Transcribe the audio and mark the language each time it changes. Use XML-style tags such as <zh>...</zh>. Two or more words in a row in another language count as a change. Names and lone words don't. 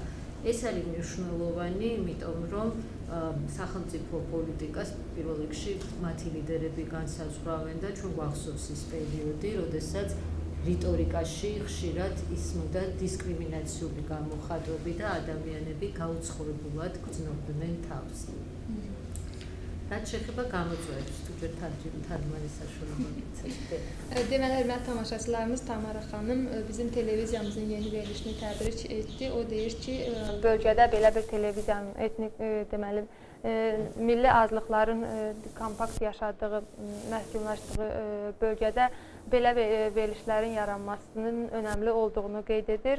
<ka>ეს არის მნიშვნელოვანი, იმიტომ რომ სახელმწიფო პოლიტიკას პირველ რიგში მათი ლიდერები განსაზღვრავენ და ჩვენ გვახსოვს ის პერიოდი, როდესაც რიტორიკაში ხშირად ისმოდა დისკრიმინაციული გამოხატვები და ადამიანები გაუცხოებულად გრძნობდნენ თავს. რაც შეეხება გამოწვევებს, თუ ჯერ თარგმანის საშუალება გიცეთ.</ka> <az>Deməli, tamaşaçılarımız Tamara xanım bizim televiziyamızın yeni verilişini təbrik etdi. O deyir ki, bölgədə belə bir televiziyanın etnik deməli milli azlıqların kompakt yaşadığı, məhkumlaşdığı bölgədə belə verilişlərin yaranmasının önəmli olduğunu qeyd edir.</az>